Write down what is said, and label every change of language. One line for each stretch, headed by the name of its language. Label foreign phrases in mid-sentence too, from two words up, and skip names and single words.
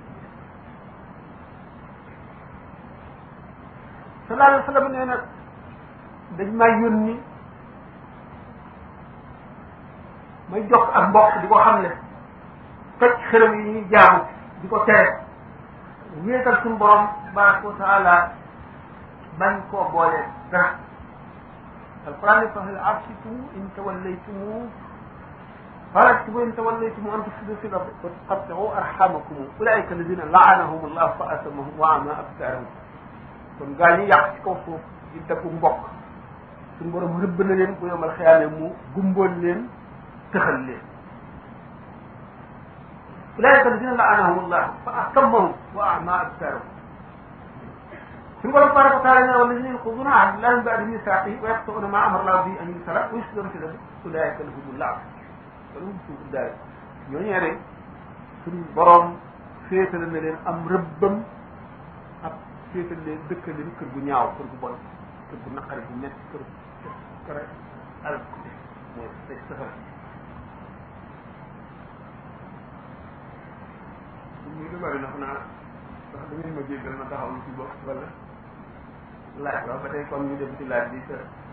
Arabic: صلى الله عليه وسلم
Wolof: nee na dañ may yónni may jox ak mbokk di ko xam ne toj xërëm yi ñuy jaamu di ko tere wéetal suñu borom
Arabic: تبارك وتعالى
Wolof: bañ koo boolee dara alquran ne
Arabic: فهل عسيتم إن توليتم فاكتبوا إن توليتم أن تفسدوا في الأرض وتقطعوا أرحامكم أولئك الذين لعنهم الله فأثمهم وأعمى أبصارهم
Wolof: kon gaa ñi yàq ci kaw suuf di daggu mbokk suñu borom rëbb na leen bu yomal xiyaame mu gumboon leen tëxal leen
Arabic: أولئك الذين لعنهم الله فأثمهم وأعمى أبصارهم
Wolof: suñu borom
Arabic: تبارك وتعالى والذين ينقضون عهد الله من بعد ميثاقه ويقطعون ما أمر الله به أن يوصل ويفسدون في الأرض أولئك لهم اللعنة
Wolof: loolu moom suuf daal ñooñu rek suñu borom féetale na leen am rëbbam ak féetale leen dëkkal leen kër gu ñaaw kër gu bon kër gu naqari bu metti kër al mooy teg safara ñu lu bari ndax naa ndax da ngeen ma jéggal ma taxaw lu ci bopp wala laaj waaw ba tey comme ñu dem ci laaj bi sa